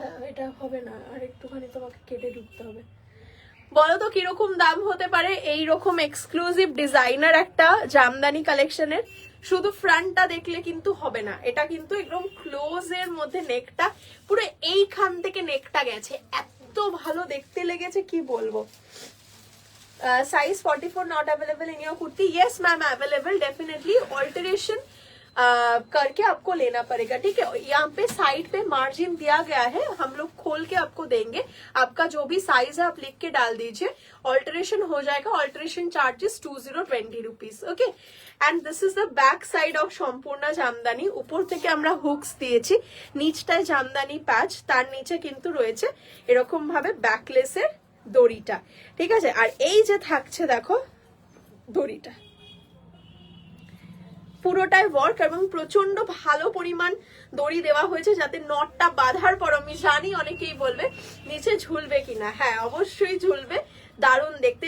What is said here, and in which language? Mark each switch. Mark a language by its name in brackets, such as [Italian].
[Bangla] এটা হবে না, আর একটুখানি তোমাকে কেটে ঢুকতে হবে। বলো তো কিরকম দাম হতে পারে এইরকম এক্সক্লুসিভ ডিজাইনার একটা জামদানি কালেকশনের? শুধু ফ্রন্টটা দেখলে কিন্তু হবে না, এটা কিন্তু একদম ক্লোজ এর মধ্যে নেকটা, পুরো এইখান থেকে নেকটা গেছে, এত ভালো দেখতে লেগেছে কি বলবো। [English] Size 44 not available in your kurti? Yes ma'am available, [Hindi] definitely alteration करके आपको लेना पड़ेगा, ठीक है। यहाँ पे साइड पे मार्जिन दिया गया है, हम लोग खोल के आपको देंगे। आपका जो भी साइज है आप लिख के डाल दीजिए, ऑल्टरेशन हो जाएगा। [English] Alteration charges 2020 rupees, okay. And this is the back side of Sampurna Jamdani. [Bangla] উপর থেকে আমরা হুকস দিয়েছি, নিচটায় জামদানি প্যাচ, তার নিচে কিন্তু রয়েছে এরকম ভাবে ব্যাকলেসের দড়িটা, ঠিক আছে। আর এই যে থাকছে দেখো দড়িটা, পুরোটাই ওয়ার্ক এবং প্রচন্ড ভালো পরিমাণ দড়ি দেওয়া হয়েছে, যাতে নটটা বাঁধার পর, আমি জানি অনেকেই বলবে নিচে ঝুলবে কিনা, হ্যাঁ অবশ্যই ঝুলবে, দারুণ দেখতে।